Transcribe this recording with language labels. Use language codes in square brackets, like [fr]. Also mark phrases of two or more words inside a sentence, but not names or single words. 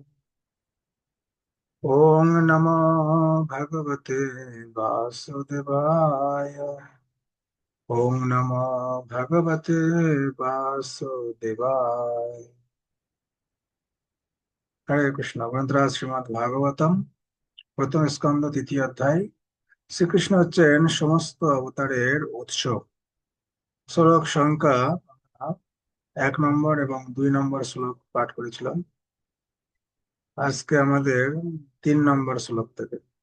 [sa] ওম নমো ভগবতে বাসুদেবায়। ওম নমো ভগবতে বাসুদেবায়। হরে কৃষ্ণ। [bn] গ্রন্থরাজ শ্রীমদ্ ভাগবতম, প্রথম স্কন্ধ, তৃতীয় অধ্যায়। শ্রীকৃষ্ণ হচ্ছেন সমস্ত অবতারের উৎস। শ্লোক সংখ্যা 1 নম্বর এবং 2 নম্বর শ্লোক পাঠ করেছিলাম। আজকে আমাদের 3 নম্বর শ্লোক থেকে।